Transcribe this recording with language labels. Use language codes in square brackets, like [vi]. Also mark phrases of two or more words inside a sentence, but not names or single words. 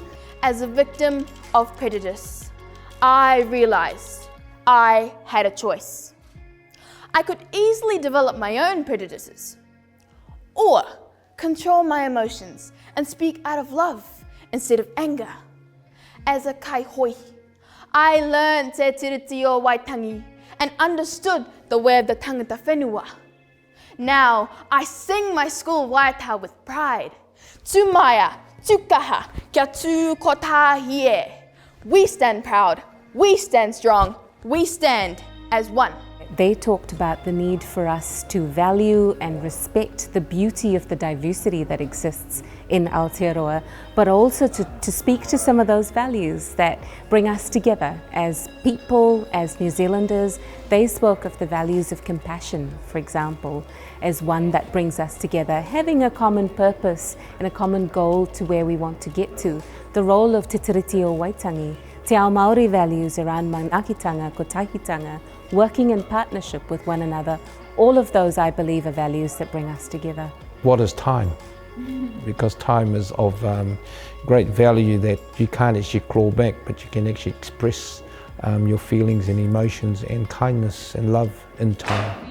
[en] As a victim of prejudice, I realized I had a choice. I could easily develop my own prejudices, or control my emotions and speak out of love instead of anger. As a kaihoi, I learned te tiriti o Waitangi and understood the way of the [mi] tangata whenua. [en] Now I sing my school waiata with pride. [mi] Tūmaia, tūkaha, kia tū kotahie. [en] We stand proud, we stand strong, we stand as one. They talked about the need for us to value and respect the beauty of the diversity that exists in Aotearoa, but also to speak to some of those values that bring us together as people, as New Zealanders. They spoke of the values of compassion, for example, as one that brings us together, having a common purpose and a common goal to where we want to get to. The role of Te Tiriti o Waitangi, [mi] Te ao Māori [en] values around [mi] manaakitanga, kotahitanga, [en] working in partnership with one another, all of those I believe are values that bring us together. What is time? Because time is of great value that you can't actually claw back, but you can actually express your feelings and emotions and kindness and love in time.